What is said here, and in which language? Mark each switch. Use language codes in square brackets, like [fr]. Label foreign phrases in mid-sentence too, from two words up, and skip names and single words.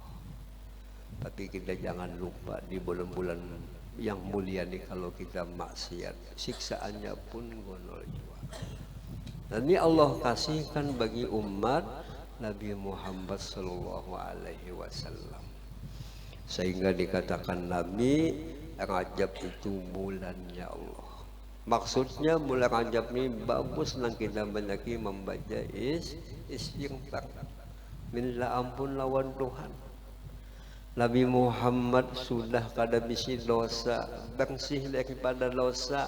[id] Tapi kita jangan lupa di bulan-bulan yang mulia ini kalau kita maksiat, siksaannya pun gonol jua. Dan ini Allah kasihkan bagi umat Nabi Muhammad [ar] صلى الله عليه وسلم, [id] sehingga dikatakan Nabi Rajab itu bulannya Allah. Maksudnya bulan Rajab ini bagus nang kita banyak membaca istighfar, minta ampun lawan Tuhan. [bjn] Nabi Muhammad sudah kada bisi dosa, bersih daripada dosa.